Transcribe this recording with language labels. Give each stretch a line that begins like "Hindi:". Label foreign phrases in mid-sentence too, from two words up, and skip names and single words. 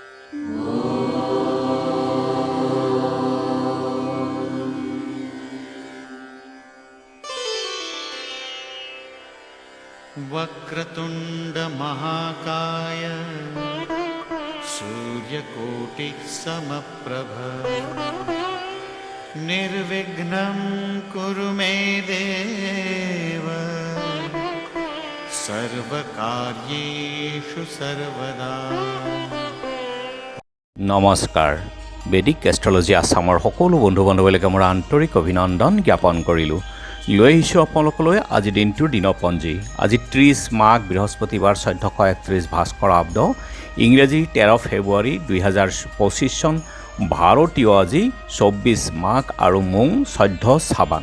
Sanskrit: वक्रतुंड महाकाय सूर्यकोटि समप्रभ निर्विघ्नं कुरु मे देव सर्वकार्येषु सर्वदा।
Assamese: নমস্কাৰ। বেদিক এষ্ট্ৰলজি আছামৰ সকলো বন্ধু বান্ধৱীলৈকে মোৰ আন্তৰিক অভিনন্দন জ্ঞাপন কৰিলোঁ। লৈ আহিছোঁ আপোনালোকলৈ আজি দিনটোৰ দিনপঞ্জী। আজি 30 মাঘ বৃহস্পতিবাৰ 1431 ভাস্কৰ আব্দ, ইংৰাজী 13 ফেব্ৰুৱাৰী 2025 চন, ভাৰতীয় আজি 24 মাঘ আৰু মোং 14 চাবান।